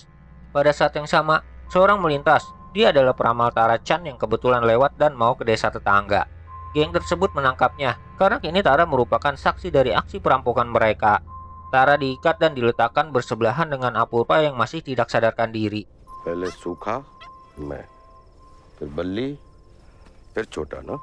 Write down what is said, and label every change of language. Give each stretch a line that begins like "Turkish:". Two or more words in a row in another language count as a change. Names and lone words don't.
Indonesian: Pada saat yang sama, seorang melintas. Dia adalah peramal Tara Chan yang kebetulan lewat dan mau ke desa tetangga. Geng tersebut menangkapnya, karena kini Tara merupakan saksi dari aksi perampokan mereka. Tara diikat dan diletakkan bersebelahan dengan Apurva yang masih tidak sadarkan diri.
Hindi: पहले सूखा मैं फिर बल्ली फिर छोटा ना.